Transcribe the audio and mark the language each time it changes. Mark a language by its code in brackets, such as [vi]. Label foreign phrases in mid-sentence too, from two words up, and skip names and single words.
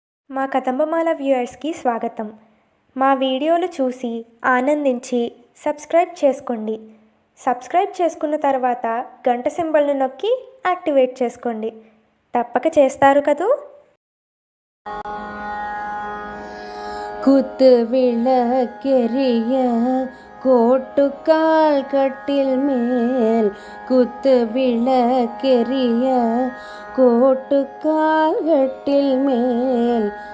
[te] మా కదంబమాల వ్యూయర్స్కి స్వాగతం. మా వీడియోలు చూసి ఆనందించి సబ్స్క్రైబ్ చేసుకోండి. సబ్స్క్రైబ్ చేసుకున్న తర్వాత గంట సింబల్ను నొక్కి యాక్టివేట్ చేసుకోండి. తప్పక చేస్తారు కదూ. [ta] குத்து விளக்கெரிய கோட்டுக்கால் கட்டில் மேல் குத்து விளக்கெரிய கோட்டுக்கால் கட்டில் மேல்